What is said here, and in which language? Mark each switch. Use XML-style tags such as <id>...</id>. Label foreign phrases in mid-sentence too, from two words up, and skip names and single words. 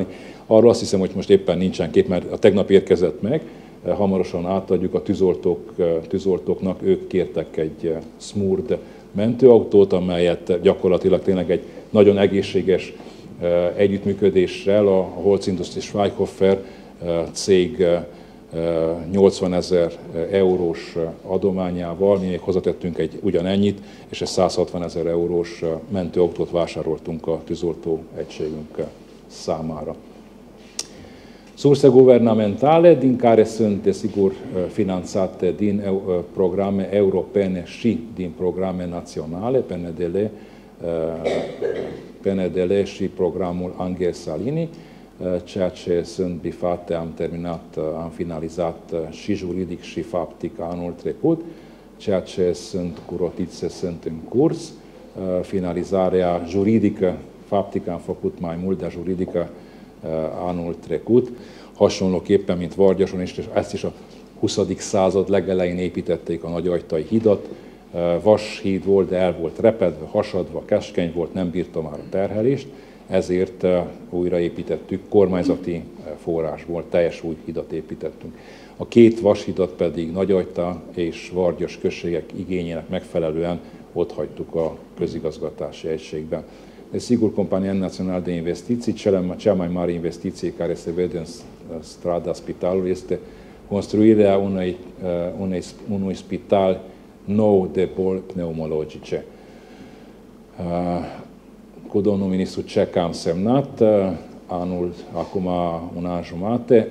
<hu>Arról azt hiszem, hogy most éppen nincsen kép, mert a tegnap érkezett meg, hamarosan átadjuk a tűzoltóknak, ők kértek egy Smurd mentőautót, amelyet gyakorlatilag tényleg egy nagyon egészséges együttműködéssel a Holz Industrie Schweighofer cég 80 000 eurós adományával, mi még hozzatettünk egy ugyanennyit, és egy 160 000 eurós mentőautót vásároltunk a tűzoltó egységünk számára.</hu> <ro>Surse guvernamentale, din care sunt, desigur, finanțate din programe europene și din programe naționale, PNDL și programul Angel Salini, ceea ce sunt bifate, am finalizat și juridic și faptic anul trecut, ceea ce sunt cu rotițe sunt în curs. Finalizarea juridică, faptică am făcut mai mult, dar juridică anul trecut.</ro> <hu>hasonlóképpen, mint Vargyason, és ezt is a 20. század legelején építették a Nagyajtai hidat. Vashíd volt, de el volt repedve, hasadva, keskeny volt, nem bírta már a terhelést, ezért újraépítettük, kormányzati forrásból teljes új hidat építettünk. A két vashidat pedig Nagyajta és Vargyas községek igényének megfelelően ott hagytuk a közigazgatási egységben.</hu> <ro>De sigur Compania Națională de Investiții, cea mai mare investiție care se vede în strada Spitalului este construirea unui spital nou de boli pneumologice. Cu domnul ministru Cech am semnat acum un an jumate.</ro>